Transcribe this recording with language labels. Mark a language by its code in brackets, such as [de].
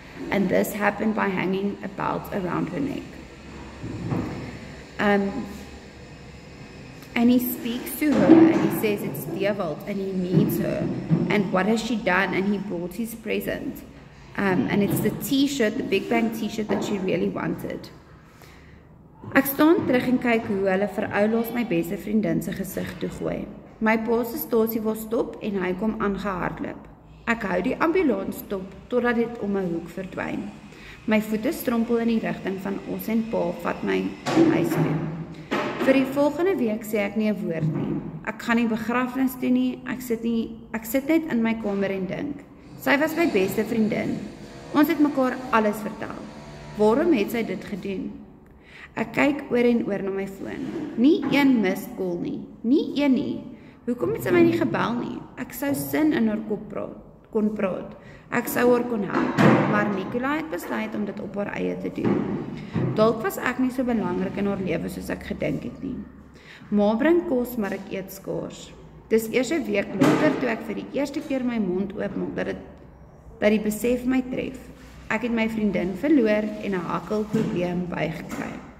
[en] And this happened by hanging a belt around her neck. And he speaks to her and he says it's Dewald and he needs her. And what has she done? And he brought his present. And it's the t-shirt, the Big Bang t-shirt that she really wanted. [af] Ek staan terug en kyk hoe hulle veroulaas my beste vriendin se gesig toegooi. My pa se stasie wil stop en hy kom aangehardloop. Ek hou die ambulans stop totdat dit om 'n hoek verdwyn. My voete strompel in die rigting van ons en pa vat my huis toe. Vir die volgende week sê ek nie 'n woord nie. Ek gaan nie begrafnis toe nie. Ek sit net in my kamer en dink. Sy was my beste vriendin. Ons het mekaar alles vertel. Waarom het sy dit gedoen? Ek kyk oor en oor na my foon. Nie een missed call nie. Nie een nie. Hoekom het sy my nie gebel nie? Ek sou sin in haar kop kon praat. Ek sou haar kon help. Maar Nicola het besluit om dit op haar eie te doen. Dalk was ek nie so belangrik in haar lewe soos ek gedink het nie. Ma bring kos, maar ek eet skaars. Dis eers 'n week later toe ek vir die eerste keer my mond oopmaak dat die besef my tref. Ek het my vriendin verloor en 'n hakkelprobleem bygekry.